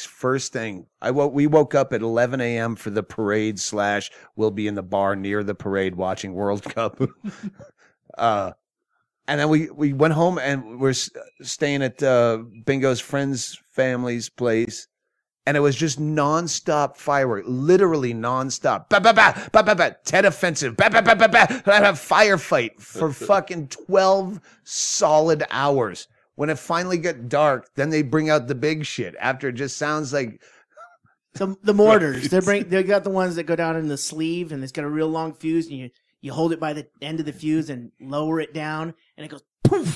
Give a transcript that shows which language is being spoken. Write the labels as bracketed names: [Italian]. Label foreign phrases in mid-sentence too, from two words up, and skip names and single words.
[English] First thing, we woke up at 11 a.m. for the parade / we'll be in the bar near the parade watching World Cup. And then we went home and we're staying at Bingo's friend's family's place. And it was just nonstop firework, literally nonstop. Ba, ba, ba, ba, ba, ba, Tet offensive. Ba, ba, ba, ba, ba, firefight for fucking 12 solid hours. When it finally got dark, then they bring out the big shit after it just sounds like... The mortars. They got the ones that go down in the sleeve and it's got a real long fuse and you hold it by the end of the fuse and lower it down, and it goes poof.